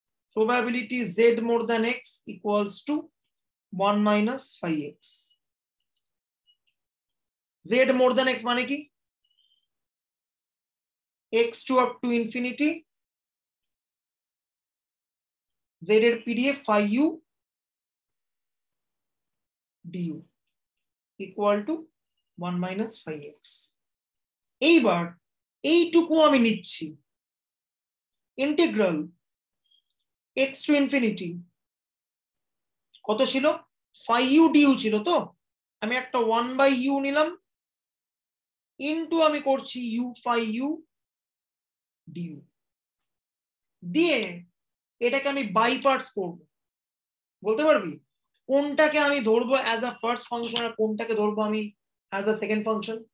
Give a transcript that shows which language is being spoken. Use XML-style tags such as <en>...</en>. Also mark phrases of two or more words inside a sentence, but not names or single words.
<en>probability z more than x equals to 1 minus 5x. z more than x</en> <bn>মানে কি?</bn> <en>x2 up to infinity z এর পিডিএফ phi u du equal to 1 minus 5x.</en> <bn>এইবার এইটুকু আমি নিচ্ছি ইন্টিগ্রাল</bn> <en>x to infinity</en> <bn>কত ছিল? phi u du ছিল তো, আমি একটা 1 by u নিলাম ইনটু আমি করছি</bn> <en>u phi u du</en> <bn>দিয়ে এটাকে আমি</bn> <en>by parts</en> <bn>করব। বলতে পারবি কোনটাকে আমি ধরবো</bn> <en>as a first function</en> <bn>আর কোনটাকে ধরবো আমি</bn> <en>as a second function?</en>